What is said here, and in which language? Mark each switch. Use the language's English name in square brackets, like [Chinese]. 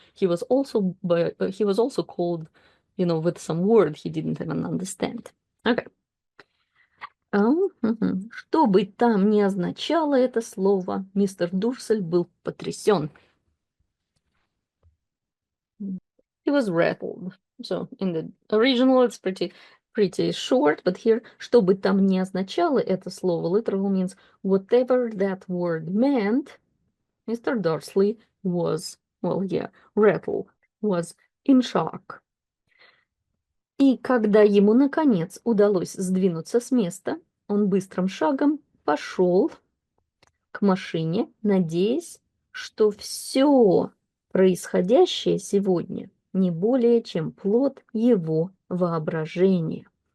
[English] He was also called, with some word he didn't even understand. Okay. [Russian] Что бы там ни означало это слово, мистер Дурсель был потрясен. [English] He was rattled. So in the original it's pretty short, but here, [Russian] что бы там ни означало это слово, [English] literal means whatever that word meant, Mr. Dursley was, rattled, was in shock. [Russian] И когда ему, наконец, удалось сдвинуться с места, он быстрым шагом пошел к машине, надеясь, что все происходящее сегодня не более чем плод его воображения.